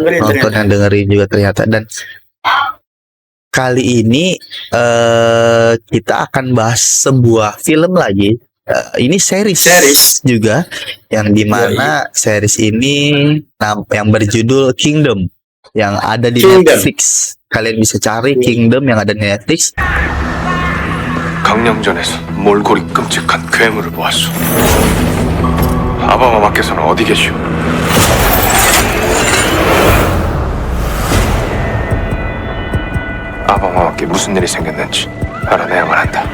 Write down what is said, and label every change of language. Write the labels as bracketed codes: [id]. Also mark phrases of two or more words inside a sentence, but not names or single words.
[id] dengerin juga ternyata. Dan kali ini kita akan bahas sebuah film lagi. Ini series juga, yang dimana series ini yang berjudul Kingdom, yang ada di Netflix. Kalian bisa cari Kingdom yang ada di Netflix. [ko] 강령전에서 몰골이 끔찍한 괴물을 보았소. 아바마마께서는 어디 계시오? 아바마마께 무슨 일이 생겼는지 알아내야만 한다.